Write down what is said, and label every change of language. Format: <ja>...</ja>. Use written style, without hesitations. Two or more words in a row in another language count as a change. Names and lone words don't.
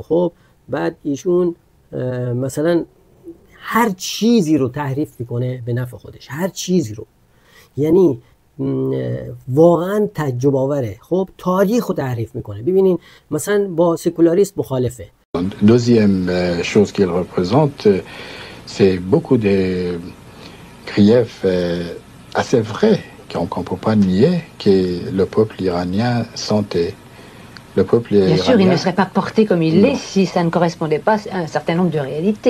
<fa>خب بعد ایشون مثلا هر چیزی رو تحریف میکنه به نفع خودش، هر چیزی رو، یعنی واقعا تعجب آوره. خب تاریخ رو تحریف میکنه. ببینین مثلا با سکولاریسم مخالفه.</fa> <fr>Deuxième chose qu'il représente, c'est beaucoup de griefs assez vrais qu'on ne peut pas nier que le peuple iranien sentait. Le peuple Bien iranien, sûr, il ne serait pas porté comme il l'est si ça ne correspondait pas à un certain nombre de réalités.</fr>